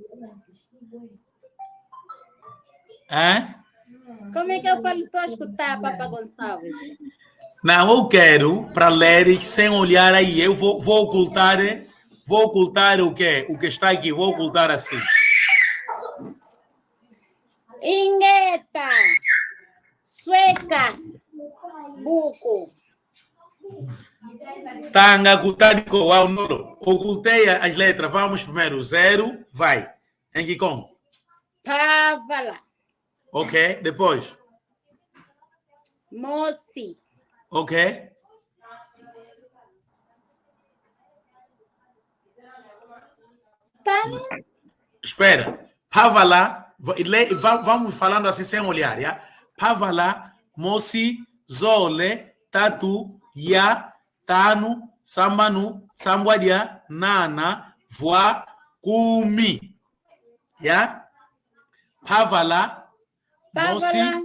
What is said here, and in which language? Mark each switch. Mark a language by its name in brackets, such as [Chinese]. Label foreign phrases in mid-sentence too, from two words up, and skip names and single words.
[Portuguese] Como é que eu falo? Estou a escutar, Papa Gonçalves. Não, eu quero para ler sem olhar aí. Eu vou ocultar o que está aqui. Vou ocultar assim. [Kongo] Ingueta. Sueca. Buco. Tanga, Kutadiko, uau, Noro. [Portuguese] Ocultei as letras. Vamos primeiro. 0, vai. Em que com? [Kongo] Pavala. [Portuguese] Ok. Depois. [Kongo] Moci. [Portuguese] Ok. [Kongo] Tano. [Portuguese] Espera. Pavala. Vamos falando assim sem olhar, [Kongo] Pavala, Moci, Zole, Tatu, Ya, Tanu, Sambanu, Sambuadia, Nana, Voa, Kumi. Pavala, Pavala.